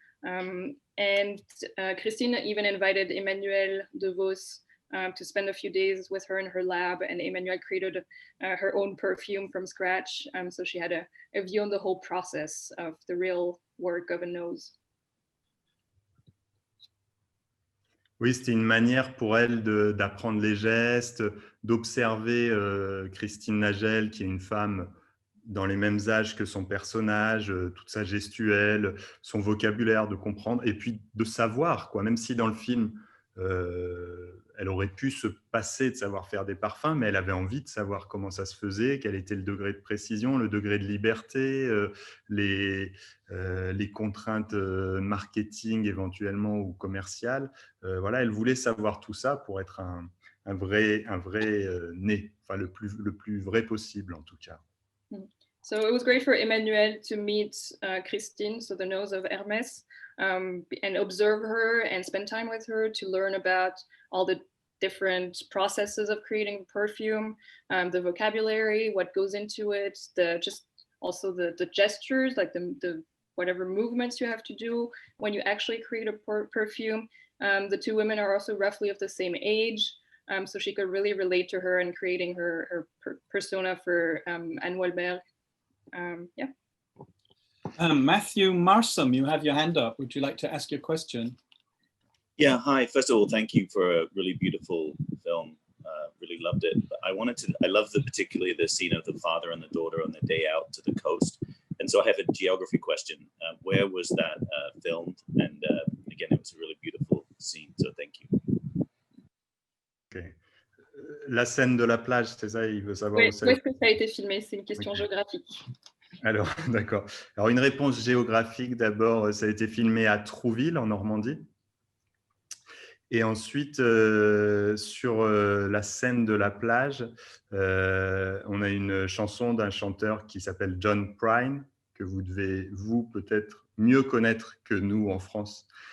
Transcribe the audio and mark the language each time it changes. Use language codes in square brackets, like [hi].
[en] And Christine even invited Emmanuelle DeVos to spend a few days with her in her lab, and Emmanuelle created her own perfume from scratch. So she had a view on the whole process of the real work of a nose. [fr] Oui, c'était une manière pour elle d'apprendre les gestes, d'observer Christine Nagel, qui est une femme dans les mêmes âges que son personnage, toute sa gestuelle, son vocabulaire, de comprendre, et puis de savoir, quoi. Même si dans le film, elle aurait pu se passer de savoir faire des parfums, mais elle avait envie de savoir comment ça se faisait, quel était le degré de précision, le degré de liberté, les contraintes marketing éventuellement ou commerciales. Voilà, elle voulait savoir tout ça pour être un vrai nez, enfin le plus vrai possible en tout cas. [en] So it was great for Emmanuelle to meet Christine, so the nose of Hermès, and observe her and spend time with her to learn about all the different processes of creating perfume, the vocabulary, what goes into it, also the gestures, like the whatever movements you have to do when you actually create a perfume. The two women are also roughly of the same age, so she could really relate to her in creating her persona for Anne Wahlberg. Yeah. Matthew Marsom, you have your hand up. Would you like to ask your question? Yeah, hi. First of all, thank you for a really beautiful film. Really loved it. But I love particularly the scene of the father and the daughter on the day out to the coast. And so I have a geography question. Where was that filmed? And again, it was a really beautiful scene. So thank you. Okay. [fr] La scène de la plage, c'est ça, il veut savoir Oui, où c'est. où est-ce que ça a été filmé? C'est une question géographique. Alors, d'accord. Alors, une réponse géographique, d'abord, ça a été filmé à Trouville, en Normandie. Et ensuite, sur la scène de la plage, on a une chanson d'un chanteur qui s'appelle John Prine, que vous devez, peut-être mieux connaître que nous en France.